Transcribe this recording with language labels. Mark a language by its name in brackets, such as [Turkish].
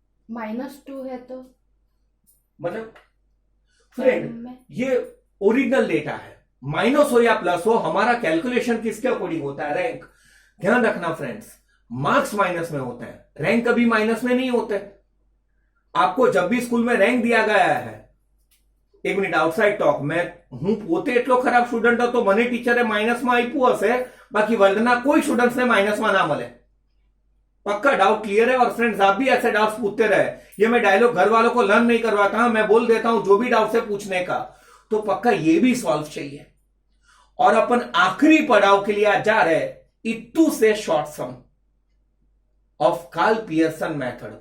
[Hindi] -2 है तो मतलब फ्रेंड ये ओरिजिनल डेटा है, माइनस हो या प्लस हो, हमारा कैलकुलेशन किसके अकॉर्डिंग होता है रैंक। ध्यान रखना फ्रेंड्स, मार्क्स माइनस में होते हैं, रैंक कभी माइनस में नहीं होते। आपको जब भी स्कूल में रैंक दिया गया है, एक मिनट आउटसाइड टॉक, मैं हूं [Gujarati] પોતે એટલો ખરાબ સ્ટુડન્ટ હતો, મને ટીચરે માઇનસમાં આપ્યું હશે, બાકી વર્લ્ડના કોઈ સ્ટુડન્ટ્સને માઇનસમાં ના મળે, [Hindi] पक्का डाउट क्लियर है? और फ्रेंड्स आप भी ऐसे डाउट्स पूछते रहे, ये मैं डायलॉग घर वालों को लर्न नहीं करवाता, मैं बोल देता हूं जो भी डाउट है पूछने का, तो पक्का ये भी सॉल्व चाहिए। और अपन आखिरी पड़ाव के लिए आज जा रहे हैं, इत्तू से short some of Karl Pearson method.